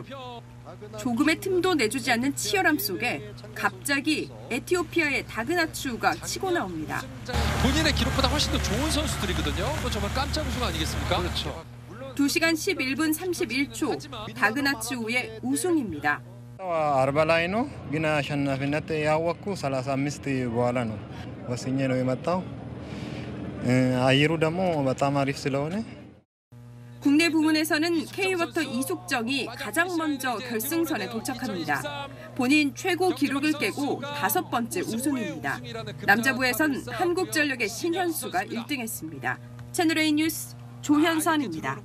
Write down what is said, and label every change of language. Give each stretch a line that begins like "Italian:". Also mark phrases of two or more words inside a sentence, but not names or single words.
Korean: 조금의 틈도 내주지 않는 치열함 속에 갑자기 에티오피아의 다그나츠우가 치고 나옵니다. 본인의 기록보다 훨씬 더 좋은 선수들이거든요. 그건 정말 깜짝 우승 아니겠습니까? 그렇죠. 2시간 11분 31초 다그나츠우의 우승입니다.
Amharic: 40 ላይ ነው ግን አሸናፊነት ያወቅኩ 35 በኋላ ነው ወስኜ ነው የመጣው። አየሩ ደግሞ በጣም 아리ፍ ስለሆነ
Korean: 국내 부문에서는 K워터 이숙정이 가장 먼저 결승선에 도착합니다. 본인 최고 기록을 깨고 5번째 우승입니다. 남자부에선 한국전력의 신현수가 1등했습니다. 채널A 뉴스 조현선입니다.